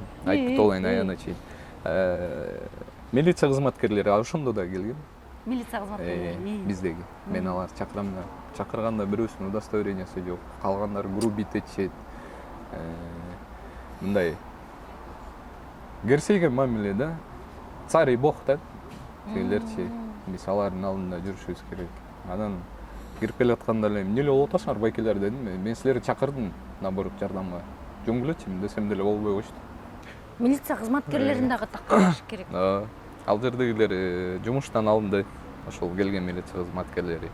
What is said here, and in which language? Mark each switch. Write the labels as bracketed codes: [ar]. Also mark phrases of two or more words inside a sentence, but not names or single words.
[ky] Айтып кетолоюн аягына чейин. Милиция кызматкерлери ошондо да келген. Милиция кызматкерлери биздеги. Мен аларды чакырам да. Чакырганда бирөөсүнүн удостоверениясы жок. Калгандар грубить этишет. Мындай керсейген мамиле да. [ru] Царь и бог да. [ky] Тигилерчи биз алардын алдында жүрүшүбүз керек. Анан кирип келатканда эле эмне эле болуп атасыңар байкелер дедим. Мен силерди чакырдым наоборот жардамга. Жөнгүлөчү десем деле болбой коюшту. Милиция кызматкерлерин дагы такырыш керек. Ал жердегилер жумуштан алынды. Ошол келген милиция кызматкерлери.